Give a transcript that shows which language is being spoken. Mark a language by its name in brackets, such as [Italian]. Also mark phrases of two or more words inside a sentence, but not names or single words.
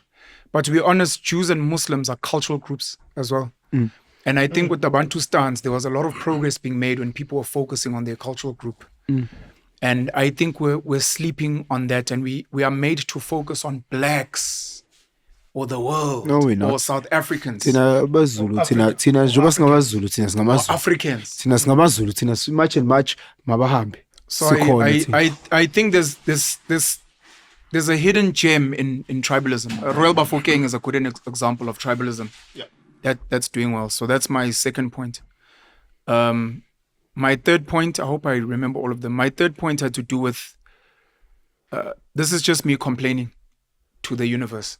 [English] But to be honest, Jews and Muslims are cultural groups as well. And I think with the Bantu stance, there was a lot of progress being made when people were focusing on their cultural group. And I think we're sleeping on that, and we are made to focus on blacks or the world. No, we're not. Or South Africans. [Zulu] Thina baZulu, thina njengoba singabazulu, thina [English] Or [Zulu] singamaZulu. [English] Africans. [Zulu] Thina singabazulu, thina [English] much and much [Zulu] mabahambe. [English] So [Zulu] Sikhona thina. [English] I think there's a hidden gem in tribalism. Royal Bafokeng is a good example of tribalism. Yeah. That's doing well. So that's my second point. My third point, I hope I remember all of them. My third point had to do with, this is just me complaining to the universe.